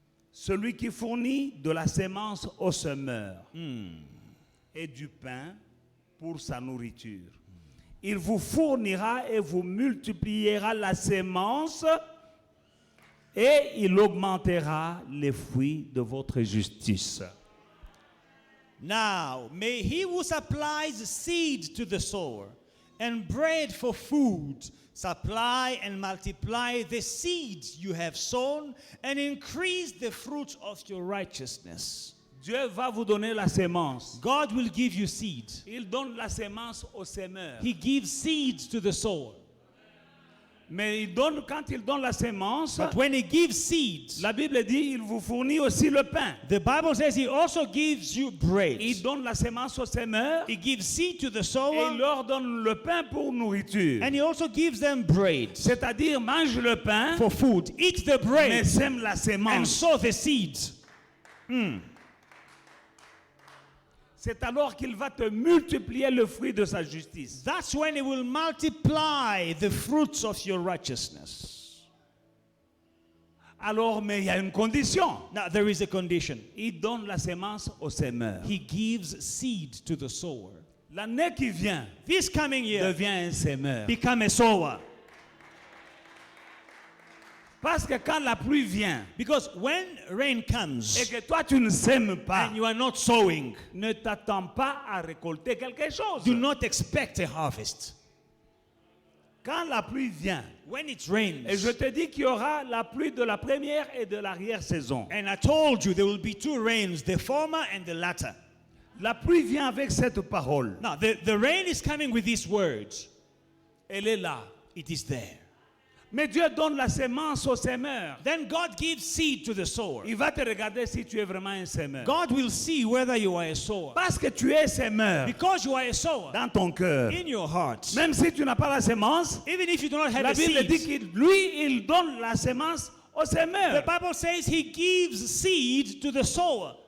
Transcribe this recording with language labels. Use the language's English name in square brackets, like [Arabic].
[French] Celui qui fournit de la sémence au semeur et du pain pour sa nourriture. Il vous fournira et vous multipliera la sémence et il augmentera les fruits de votre justice. [English] Now, may he who supplies seed to the sower and bread for food supply and multiply the seeds you have sown and increase the fruit of your righteousness. [French] Dieu va vous donner la sémence. [English] God will give you seed. [French] Il donne la sémence au semeur. [English] He gives seeds to the sower. [French] Mais quand il donne la sémence, [English] But when he gives seeds, [French] la Bible dit il vous fournit aussi le pain. [English] the Bible says he also gives you bread. [French] Il donne la sémence au semeur [English] He gives seed to the [French] et il [English] sower, [French] leur donne le pain pour nourriture. [English] and he also gives them bread [French] C'est-à-dire mange le pain, [English] for food. Eat the bread [French] sème la [English] and [French] sémence. [English] sow the seeds. [French] C'est alors qu'il va te multiplier le fruit de sa justice. [English] That's when he will multiply the fruits of your righteousness. [French] Alors, mais il y a une condition. [English] Now, there is a condition. [French] Il donne la sémence au semeur. [English] He gives seed to the sower. [French] L'année qui vient, [English] This coming year, [French] devient un semeur. [English] become a sower. [French] Parce que quand la pluie vient [English] Because when rain [French] et [English] comes [French] que toi tu ne sèmes pas, [English] and you are not sowing, [French] ne t'attends pas à récolter quelque chose. [English] do not expect a harvest. [French] Quand la pluie vient, [English] When it [French] et [English] rains, [French] je te dis qu'il y aura la pluie de la première et de l'arrière-saison. [English] and I told you there will be two rains, the former and the latter. [French] La pluie vient avec cette parole. [English] Now, the rain is coming with these words. [French] Elle est là. [English] It is there. [French] Mais Dieu donne la sémence au semeur. [English] Then God gives seed to the sower. [French] Il va te regarder si tu es vraiment un semeur. [English] God will see whether you are a sower. [French] Parce que tu es semeur [English] Because you are a sower, [French] dans ton cœur. [English] in your heart, [French] Même si tu n'as pas la sémence, [English] even if you do not have [French] la [English] a [French] Bible dit [English] seed, [French] qu'il lui, il donne la sémence au [English] the [French] semeur. [English] Bible says he gives seed to the sower.